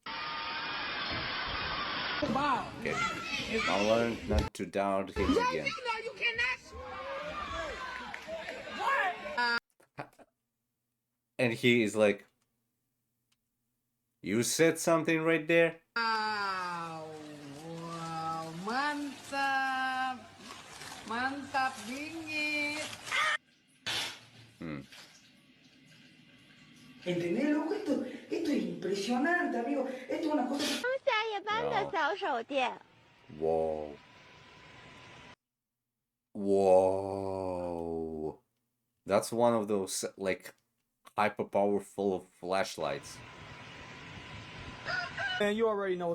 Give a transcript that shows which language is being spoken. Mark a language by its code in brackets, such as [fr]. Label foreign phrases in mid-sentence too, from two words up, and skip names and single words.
[en] Wow. Okay. I'll learn not to doubt him again. You cannot. And he is like, you said something right there? Wow. Mantap. Mantap [es] ¿Entendés, loco? Esto es impresionante, amigo. Esto es una cosa. [en] Whoa. Whoa. That's one of those, like, hyper powerful flashlights. Man, you already know what's